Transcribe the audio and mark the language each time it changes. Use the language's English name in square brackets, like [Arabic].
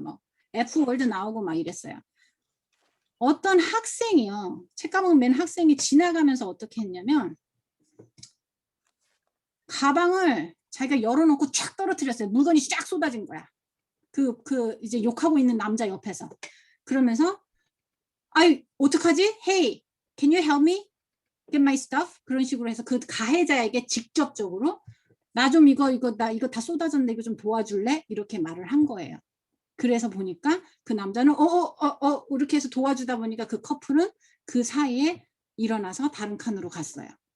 [Korean] 뭐 F월드 나오고 막 이랬어요. 어떤 학생이요. 책가방 맨 학생이 지나가면서 어떻게 했냐면 가방을 자기가 열어놓고 쫙 떨어뜨렸어요. 물건이 쫙 쏟아진 거야. 이제 욕하고 있는 남자 옆에서. 그러면서 아이 어떡하지? [English] Hey, can you help me get my stuff? [Korean] 그런 식으로 해서 그 가해자에게 직접적으로 나 좀 나 이거 다 쏟아졌는데 이거 좀 도와줄래? 이렇게 말을 한 거예요. 그래서 보니까 그 남자는 이렇게 해서 도와주다 보니까 그 커플은 그 사이에 일어나서 다른 칸으로 갔어요.